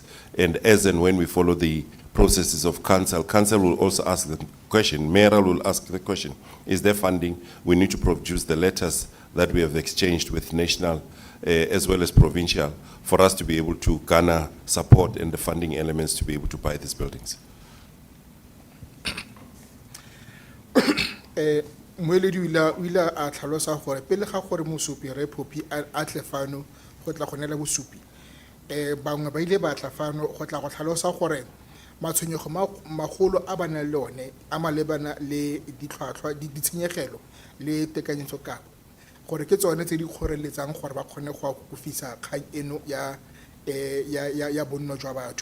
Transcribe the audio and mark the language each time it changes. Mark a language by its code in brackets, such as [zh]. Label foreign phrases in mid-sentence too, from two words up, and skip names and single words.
[en] And as and when we follow the processes of council will also ask the question, mayoral will ask the question, is there funding? We need to produce the letters that we have exchanged with national as well as provincial for us to be able to garner support and the funding elements to be able to buy these buildings. [tn] Moeledi o ile a tlhalosa gore pele ga gore mosupi re Phophi a tle fano go tla go nela bosupi bangwe ba ile ba tla fano go tla go tlhalosa gore matshwenyego magolo a bana le one a malebana le ditlhwatlhwa ditshenyegelo le tekanyetsokabo gore ke tsone tse di kgoreletsang gore ba kgone go akofisa kgang eno ya bonno jwa batho.